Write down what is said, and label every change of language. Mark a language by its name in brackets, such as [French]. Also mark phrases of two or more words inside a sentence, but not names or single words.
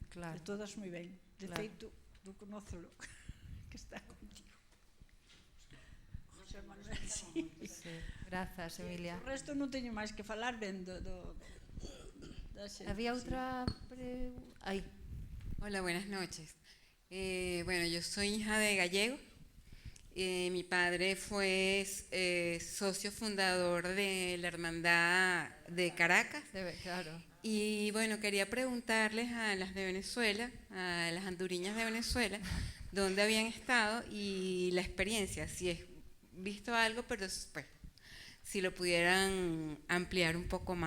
[Galician] De todas moi ben. De feito, do conócelo, que está contigo. [Spanish] José Manuel, sí. [Galician] Grazas, Emilia. O resto non teño máis que falar ben da xente. Había outra pregunta. Aí. [Spanish] Hola, buenas noches. Bueno, yo soy hija de gallego. Mi padre fue socio fundador de la Hermandad de Caracas. Claro. Y bueno, quería preguntarles a las de Venezuela, a las anduriñas de Venezuela, dónde habían estado y la experiencia, si he visto algo, pero pues, si lo pudieran ampliar un poco más.